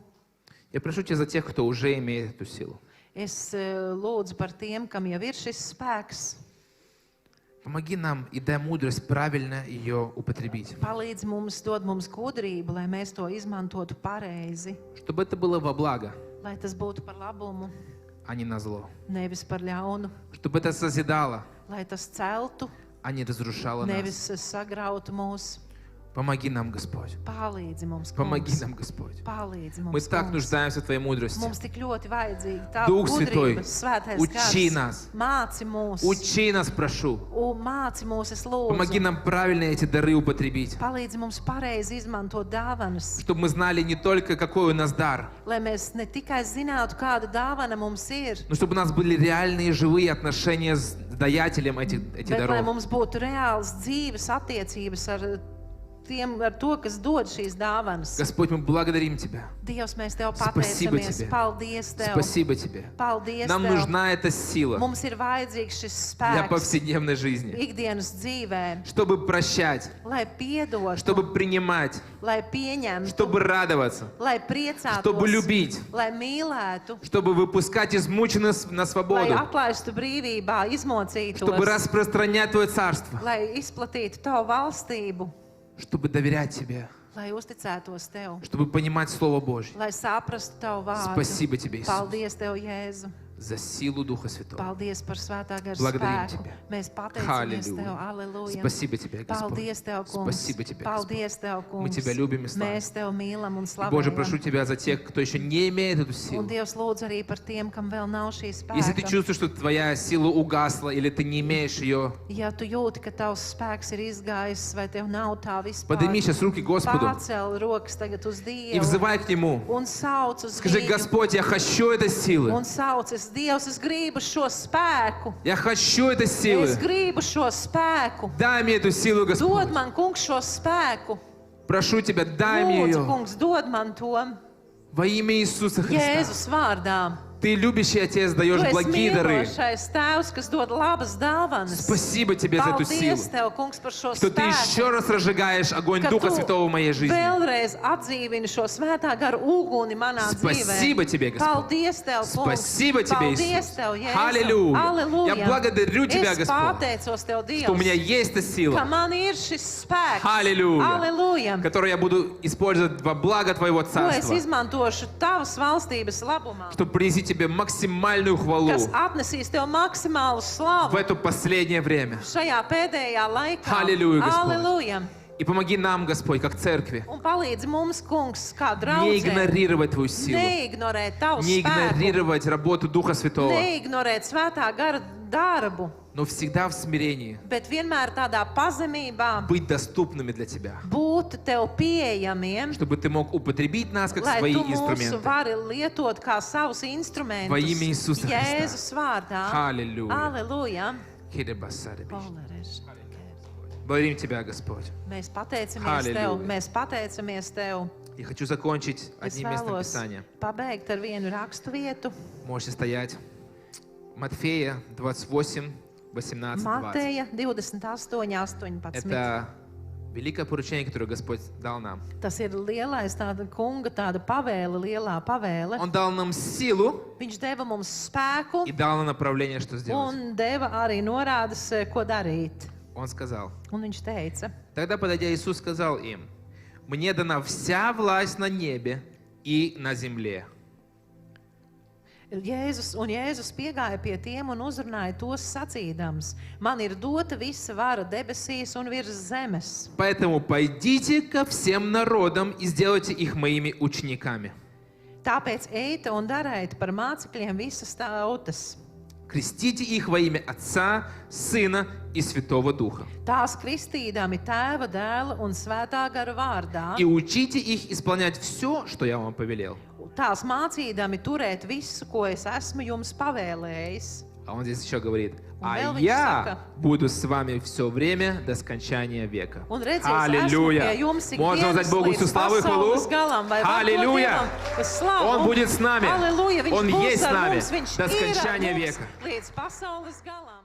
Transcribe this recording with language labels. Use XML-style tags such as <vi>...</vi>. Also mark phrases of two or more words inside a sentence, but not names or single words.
<ru>Я прошу Тебя за тех, кто уже имеет эту силу.</ru> <lv>Es lūdzu par tiem, kam jau ir šis spēks.</lv> <ru>Помоги нам и дай мудрость правильно ее употребить.</ru> <lv>Palīdz mums, dod mums gudrību, lai mēs to izmantotu pareizi,</lv> <ru>Чтобы это было во благо,</ru> <lv>lai tas būtu par labumu,</lv> <ru>а не на зло.</ru> <lv>nevis par ļaunu,</lv> <ru>Чтобы это созидало,</ru> <lv>lai tas celtu,</lv> <ru>а не разрушало нас.</ru> <lv>nevis sagrautu mūs.</lv> <ru>Помоги нам, Господь.</ru> <lv>Palīdzi mums,</lv> <ru>Помоги</ru> <lv>kungs.</lv> <ru>нам, Господь.</ru> <lv>Palīdzi</lv> <ru>Мы</ru> <lv>mums,</lv> <ru>так</ru> <lv>kungs.</lv> <ru>нуждаемся в Твоей мудрости.</ru> <lv>Mums tik ļoti vajadzīga tā</lv> <ru>Duh Svēтой,</ru> <lv>gudrība, svētais</lv> <ru>учи</ru> <lv>gars.</lv> <ru>нас.</ru> <lv>Māci mūs,</lv> <ru>Учи нас, прошу.</ru> <lv>māci mūs, es</lv> <ru>Помоги</ru> <lv>lūdzu.</lv> <ru>нам правильно эти дары употребить.</ru> <lv>Palīdzi mums pareizi izmantot dāvanas,</lv> <ru>Чтобы мы знали не только, какой у нас дар,</ru> <lv>lai mēs ne tikai zinātu, kāda dāvana mums ir,</lv> <ru>но чтобы у нас были реальные живые отношения с daятелем этих</ru> <lv>Bet, lai</lv> <ru>даров.</ru> <lv>mums būtu reāls dzīves attiecības ar tiem, ar to, kas dod šīs dāvanas.</lv> <ru>Господь, мы благодарим Тебя.</ru> <lv>Dievs, mēs Tev</lv> <ru>Спасибо</ru> <lv>pateicamies.</lv> <ru>Тебе.</ru> <lv>Paldies Tev.</lv> <ru>Спасибо Тебе.</ru> <lv>Paldies</lv> <ru>Нам</ru> <lv>Tev.</lv> <ru>нужна эта сила</ru> <lv>Mums ir vajadzīgs šis</lv> <ru>для</ru> <lv>spēks</lv> <ru>повседневной жизни,</ru> <lv>ikdienas dzīvē,</lv> <ru>чтобы прощать,</ru> <lv>lai piedotu,</lv> <ru>чтобы принимать,</ru> <lv>lai pieņemtu,</lv> <ru>чтобы радоваться,</ru> <lv>lai priecātos,</lv> <ru>чтобы любить,</ru> <lv>lai mīlētu,</lv> <ru>чтобы выпускать измученных на</ru> <lv>lai</lv> <ru>свободу,</ru> <lv>atlaistu brīvībā, izmocītos,</lv> <ru>чтобы распространять Твое Царство,</ru> <lv>lai izplatītu Tavu valstību,</lv> <ru>чтобы доверять Тебе,</ru> <lv>lai uzticētos Tev,</lv> <ru>чтобы понимать Слово Божье.</ru> <lv>lai saprastu Tavu vārdu.</lv> <ru>Спасибо Тебе, Иисус,</ru> <lv>Paldies Tev, Jēzu!</lv> <ru>за силу Духа Святого.</ru> <lv>Paldies par svētā gara</lv> <ru>Благодарим</ru> <lv>spēku.</lv> <ru>Тебя.</ru> <lv>Mēs pateicamies</lv> <ru>Halleluja.</ru> <lv>Tev, aleluja.</lv> <ru>Спасибо Тебе, Господь.</ru> <lv>Paldies Tev, kungs.</lv> <ru>Спасибо Тебе, Господь.</ru> <lv>Paldies Tev, kungs.</lv> <ru>Мы Тебя любим и славим.</ru> <lv>Mēs Tev mīlam un</lv> <ru>И, Боже, прошу</ru> <lv>slavējam.</lv> <ru>Тебя за тех, кто еще не имеет эту</ru> <lv>Un</lv> <ru>силу.</ru> <lv>Dievs lūdz arī par tiem, kam vēl nav šī</lv> <ru>Если ты</ru> <lv>spēka.</lv> <ru>чувствуешь, что твоя сила угасла или ты не имеешь ее,</ru> <lv>Ja tu jūti, ka tavs spēks ir izgājis, vai tev nav tā vispār,</lv> <ru>подними сейчас руки к Господу</ru> <lv>pārcel rokas tagad uz</lv> <ru>и</ru> <lv>Dievu</lv> <ru>взывай к Нему.</ru> <lv>un sauc uz</lv> <ru>Скажи:</ru> <lv>Viņu.</lv> <ru>Господь, я хочу этой силы.</ru> <lv>Un sauc, es Dievs, es gribu šo spēku.</lv> <ru>Я хочу этой силы.</ru> <lv>Es gribu šo spēku.</lv> <ru>Дай мне эту силу,</ru> <lv>Dod</lv> <ru>Господь.</ru> <lv>man, kungs, šo spēku.</lv> <ru>Прошу Тебя, дай мне</ru> <lv>Lūdzu,</lv> <ru>ее.</ru> <lv>kungs, dod man to.</lv> <ru>Во имя Иисуса Христа.</ru> <lv>Jēzus vārdā.</lv> <ru>Ты любящий Отец,</ru> <lv>Tu</lv> <ru>даешь</ru> <lv>esi</lv> <ru>благие дары.</ru> <lv>mīlošais Tēvs, kas dod labas dāvanas.</lv> <ru>Спасибо Тебе за эту силу.</ru> <lv>Paldies Tev, kungs, par šo</lv> <ru>Что Ты</ru> <lv>spēku.</lv> <ru>еще раз разжигаешь огонь</ru> <lv>Ka</lv> <ru>Духа</ru> <lv>tu</lv> <ru>Святого в моей жизни.</ru> <lv>vēlreiz atdzīvini šo svētā gara uguni manā</lv> <ru>Спасибо</ru> <lv>dzīvē.</lv> <ru>Тебе, Господь.</ru> <lv>Paldies Tev, kungs.</lv> <ru>Спасибо Тебе,</ru> <lv>Paldies</lv> <ru>Иисус.</ru> <lv>Tev, Jēzu.</lv> <ru>Аллилуйя. Аллилуйя. Я благодарю Тебя,</ru> <lv>Es</lv> <ru>Господь,</ru> <lv>pateicos Tev,</lv> <ru>что у меня</ru> <lv>Dievs,</lv> <ru>есть эта</ru> <lv>ka</lv> <ru>сила,</ru> <lv>man ir šis spēks.</lv> <ru>Аллилуйя. Аллилуйя. которую я буду использовать во благо Твоего</ru> <lv>Ko es</lv> <ru>Царства,</ru> <lv>izmantošu Tavas valstības labumā,</lv> <ru>чтобы принести Тебе максимальную хвалу</ru> <lv>kas atnesīs Tev maksimālu</lv> <ru>в</ru> <lv>slavu</lv> <ru>это последнее время.</ru> <lv>šajā pēdējā laikā.</lv> <ru>Аллилуйя, Господь. Аллилуйя. И помоги нам, Господь, как церкви,</ru> <lv>Un palīdzi mums, kungs, kā</lv> <ru>не</ru> <lv>draudzē,</lv> <ru>игнорировать Твою силу,</ru> <lv>neignorēt Tavu</lv> <ru>не</ru> <lv>spēku,</lv> <ru>игнорировать работу Духа Святого,</ru> <lv>neignorēt svētā gara darbu,</lv> <ru>но всегда в смирении</ru> <lv>bet vienmēr tādā pazemībā</lv> <ru>быть доступными для Тебя,</ru> <lv>būt Tev pieejamiem,</lv> <ru>чтобы Ты мог употребить нас как</ru> <lv>lai</lv> <ru>свои</ru> <lv>Tu mūsu</lv> <ru>инструменты.</ru> <lv>vari lietot kā savus instrumentus.</lv> <ru>Во имя Иисуса Христа.</ru> <lv>Jēzus vārdā.</lv> <ru>Аллилуйя.</ru> <lv>Aleluja. Хиребасаребиш. Paldies.</lv> <ru>Благодарим Тебя, Господь.</ru> <lv>Mēs pateicamies</lv> <ru>Halleluja.</ru> <lv>Tev, mēs pateicamies Tev.</lv> <ru>Я хочу закончить</ru> <lv>Es</lv> <ru>одним местом</ru> <lv>vēlos</lv> <ru>Писания.</ru> <lv>pabeigt ar vienu rakstu vietu.</lv> <ru>Можете стоять. Матфея 28, 18, 20.</ru> <lv>Mateja 28, 18.</lv> <ru>Это великое поручение, которое Господь дал нам.</ru> <lv>Tas ir lielais tāda kunga, tāda pavēle, lielā pavēle.</lv> <ru>Он дал нам силу</ru> <lv>Viņš deva mums spēku</lv> <ru>и дал нам направление, что сделать.</ru> <lv>un deva arī norādes, ko darīt.</lv> <ru>Он сказал.</ru> <lv>Un viņš teica,</lv> <ru>Тогда, подойдя, Иисус сказал им: «Мне дана вся власть на небе и на земле.</ru> <lv>Jēzus piegāja pie tiem un uzrunāja tos sacīdams: Man ir dota visa vara debesīs un virs zemes.</lv> <ru>Поэтому пойдите ко всем народам и сделайте их моими учениками,</ru> <lv>Tāpēc ejiet un dariet par mācekļiem visas tautas.</lv> <ru>крестите их во имя Отца, Сына и Святого Духа,</ru> <lv>Tās kristīdami Tēva, Dēla un Svētā gara vārdā.</lv> <ru>и учите их исполнять все, что я вам повелел».</ru> <lv>Tās mācīdami turēt visu, ko es esmu jums pavēlējis.</lv> <ru>А он здесь еще говорит: Он «А</ru> <lv>vēl</lv> <ru>я</ru> <lv>viņš saka,</lv> <ru>буду с вами все время до скончания века».</ru> <lv>Un redziet,</lv> <ru>Аллилуйя! Можно воздать Богу всю славу и хвалу. Аллилуйя! Он будет с нами. Аллилуйя! Он</ru> <lv>Viņš būs</lv> <ru>есть с</ru> <lv>ar</lv> <ru>нами</ru> <lv>mums, viņš</lv> <ru>до</ru> <lv>ir ar</lv> <ru>скончания</ru> <lv>mums</lv> <ru>века.</ru> <lv>līdz pasaules galam.</lv>